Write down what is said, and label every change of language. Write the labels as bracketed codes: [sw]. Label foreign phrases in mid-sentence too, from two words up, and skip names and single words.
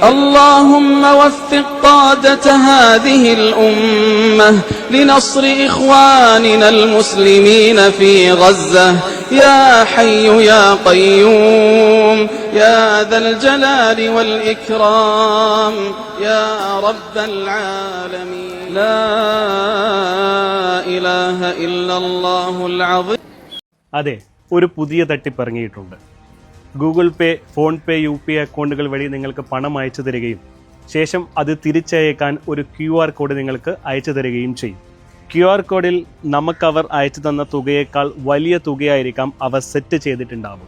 [ar] اللهم وفق قادة هذه الأمة لنصر إخواننا المسلمين في غزة يا حي يا قيوم يا ذا الجلال والإكرام يا رب العالمين. لا إله إلا الله العظيم. [ml] അതെ, ഒരു പുതിയ തട്ടിപ്പ് ഇറങ്ങിയിട്ടുണ്ട്. ഗൂഗിൾ പേ, ഫോൺ പേ, UPI അക്കൗണ്ടുകൾ വഴി നിങ്ങൾക്ക് പണം അയച്ചു തരികയും ശേഷം അത് തിരിച്ചയക്കാൻ ഒരു QR കോഡ് നിങ്ങൾക്ക് അയച്ചു തരികയും ചെയ്യും. QR കോഡിൽ നമുക്കവർ അയച്ചു തന്ന തുകയേക്കാൾ വലിയ തുകയായിരിക്കാം അവർ സെറ്റ് ചെയ്തിട്ടുണ്ടാവുക.